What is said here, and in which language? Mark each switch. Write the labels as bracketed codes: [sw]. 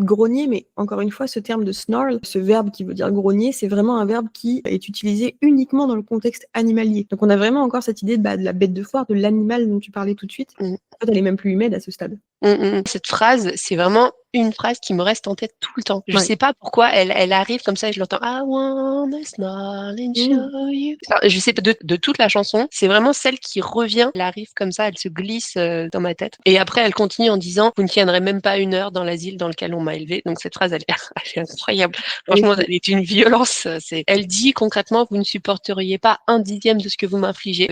[fr] de grogner, mais encore une fois, ce terme de snarl, ce verbe qui veut dire grogner, c'est vraiment un verbe qui est utilisé uniquement dans le contexte animalier. Donc on a vraiment encore cette idée de la bête de foire, de l'animal dont tu parlais tout de suite. En fait, elle est même plus humaine à ce stade. Cette phrase, c'est vraiment une phrase qui me reste en tête tout le temps. Je sais pas pourquoi elle arrive comme ça et je l'entends. [en] I wanna snarl and show you. [fr] Enfin, je sais pas de toute la chanson, c'est vraiment celle qui revient. Elle arrive comme ça, elle se glisse dans ma tête. Et après, elle continue en disant vous ne tiendrez même pas 1 heure dans l'asile dans lequel on m'a élevé. Donc cette phrase, elle est incroyable. Franchement, elle est une violence. Elle dit concrètement vous ne supporteriez pas 1/10 de ce que vous m'infligez.